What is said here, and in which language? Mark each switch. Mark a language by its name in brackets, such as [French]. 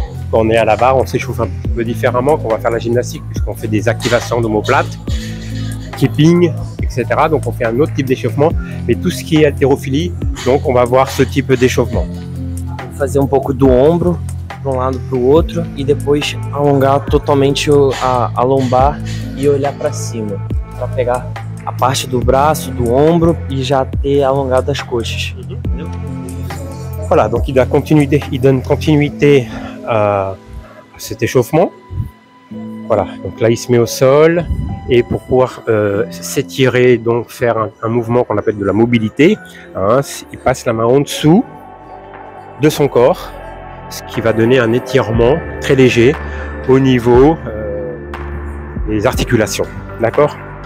[French] Quand on est à la barre, on s'échauffe un peu différemment qu'on va faire la gymnastique, puisqu'on fait des activations d'omoplates, keeping, etc. Donc on fait un autre type d'échauffement, mais tout ce qui est haltérophilie, donc on va voir ce type d'échauffement. [Portuguese] Vou fazer pouco do ombro para lado para o outro e depois alongar totalmente a lombar e olhar para cima, para pegar a parte do braço, do ombro e já ter alongado as coxas. [French] Voilà, donc il donne continuité à cet échauffement. Voilà, donc là il se met au sol, et pour pouvoir s'étirer, donc faire un mouvement qu'on appelle de la mobilité, hein, il passe la main en dessous de son corps, ce qui va donner un étirement très léger au niveau des articulations, d'accord?